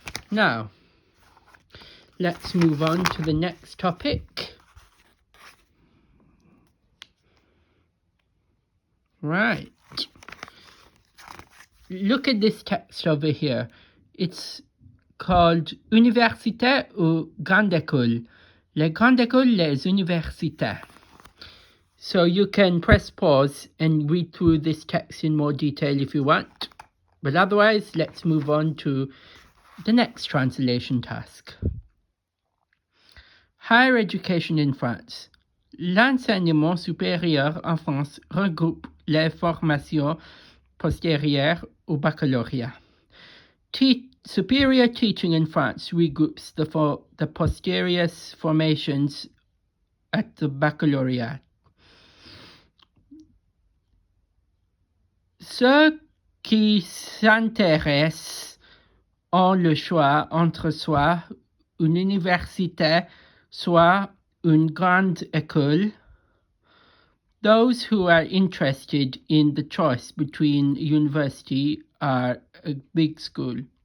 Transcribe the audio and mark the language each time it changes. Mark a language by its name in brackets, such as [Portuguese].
[English] Now, let's move on to the next topic. Right. Look at this text over here. It's called [French] Université ou Grande École. Les grandes écoles, les universités. [English] So you can press pause and read through this text in more detail if you want. But otherwise, let's move on to the next translation task. Higher education in France. [French] L'enseignement supérieur en France regroupe les formations postérieures au baccalauréat. [English] Superior teaching in France regroups the posterior formations at the baccalauréat. [French] Ceux qui s'intéressent ont le choix entre soit une université, soit une grande école. [English] Those who are interested in the choice between university or a big school.